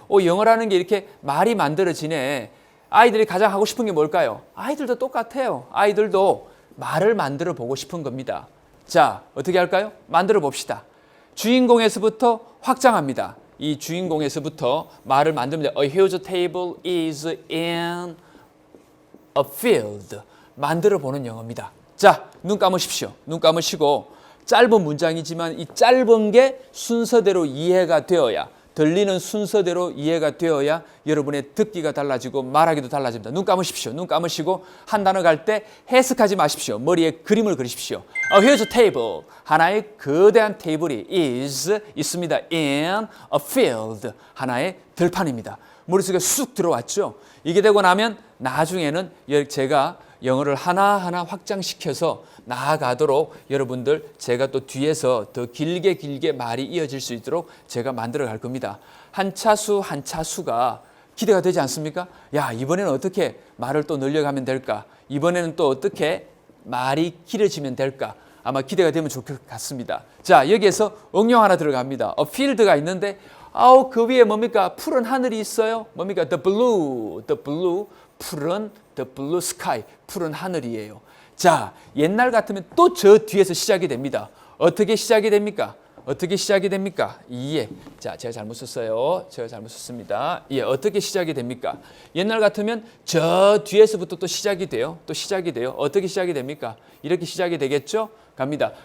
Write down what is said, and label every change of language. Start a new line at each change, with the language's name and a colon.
Korean: 영어라는 게 이렇게 말이 만들어지네. 아이들이 가장 하고 싶은 게 뭘까요? 아이들도 똑같아요. 아이들도 말을 만들어 보고 싶은 겁니다. 자, 어떻게 할까요? 만들어 봅시다. 주인공에서부터 확장합니다. 이 주인공에서부터 말을 만듭니다.
English: A huge table is in a field.
Korean: 만들어 보는 영어입니다. 자, 눈 감으십시오. 눈 감으시고 짧은 문장이지만 이 짧은 게 순서대로 이해가 되어야 들리는 순서대로 이해가 되어야 여러분의 듣기가 달라지고 말하기도 달라집니다. 눈 감으십시오. 눈 감으시고 한 단어 갈 때 해석하지 마십시오. 머리에 그림을 그리십시오.
English: A huge table.
Korean: 하나의 거대한 테이블이 있습니다.
English: In a field.
Korean: 하나의 들판입니다. 머릿속에 쑥 들어왔죠. 이게 되고 나면 나중에는 제가 영어를 하나하나 확장시켜서 나아가도록 여러분들 제가 또 뒤에서 더 길게 말이 이어질 수 있도록 제가 만들어 갈 겁니다. 한 차수가 기대가 되지 않습니까? 야, 이번에는 어떻게 말을 또 늘려가면 될까? 이번에는 또 어떻게 말이 길어지면 될까? 아마 기대가 되면 좋을 것 같습니다. 자, 여기에서 응용 하나 들어갑니다. field가 있는데 아우 그 위에 뭡니까? 푸른 하늘이 있어요. 뭡니까?
English: The blue, 푸른 the blue sky,
Korean: 푸른 하늘이에요. 자, 옛날 같으면 또 저 뒤에서 시작이 됩니다. 어떻게 시작이 됩니까? 어떻게 시작이 됩니까? 예. 자, 제가 잘못 썼어요. 제가 잘못 썼습니다. 예, 어떻게 시작이 됩니까? 옛날 같으면 저 뒤에서부터 또 시작이 돼요. 또 시작이 돼요. 어떻게 시작이 됩니까? 이렇게 시작이 되겠죠? 갑니다.